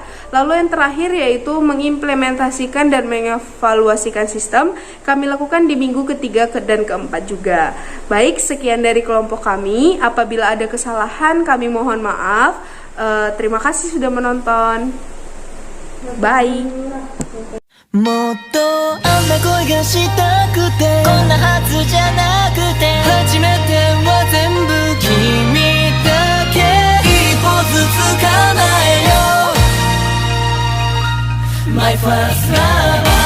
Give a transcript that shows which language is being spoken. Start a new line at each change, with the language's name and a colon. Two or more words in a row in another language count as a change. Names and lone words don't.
Indonesian: Lalu yang terakhir yaitu mengimplementasikan dan mengevaluasikan sistem kami lakukan di minggu ketiga dan keempat juga. Baik, sekian dari kelompok kami. Apabila ada kesalahan kami mohon maaf. Terima kasih sudah menonton. Bye.
Japanese: もっとあんな恋がしたくてこんなはずじゃなくて初めては全部君だけ一歩ずつ叶えよう
English: My first love